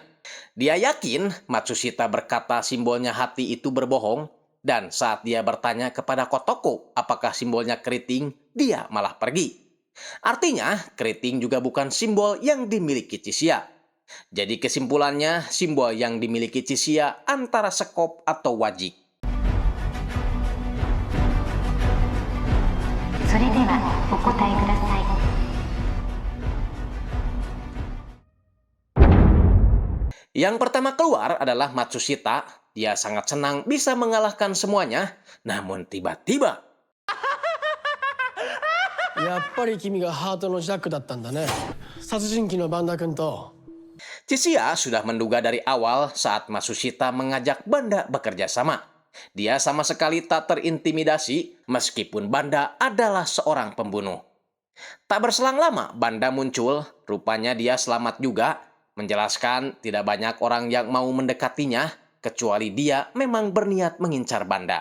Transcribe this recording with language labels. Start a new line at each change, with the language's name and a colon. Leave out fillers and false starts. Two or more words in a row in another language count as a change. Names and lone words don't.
Indonesian: Dia yakin Matsushita berkata simbolnya hati itu berbohong, dan saat dia bertanya kepada Kotoko apakah simbolnya keriting, dia malah pergi. Artinya, keriting juga bukan simbol yang dimiliki Chixia. Jadi kesimpulannya, simbol yang dimiliki Chixia antara sekop atau wajik.
Japanese: それではお答えください。
Indonesian: Yang pertama keluar adalah Matsushita. Dia sangat senang bisa mengalahkan semuanya. Namun tiba-tiba,
Japanese: やっぱり君がハートのジャックだったんだね。殺人鬼のバンダ君と
Indonesian: Chixia sudah menduga dari awal saat Matsushita mengajak Banda bekerja sama. Dia sama sekali tak terintimidasi meskipun Banda adalah seorang pembunuh. Tak berselang lama, Banda muncul. Rupanya dia selamat juga, menjelaskan tidak banyak orang yang mau mendekatinya, kecuali dia memang berniat mengincar Banda.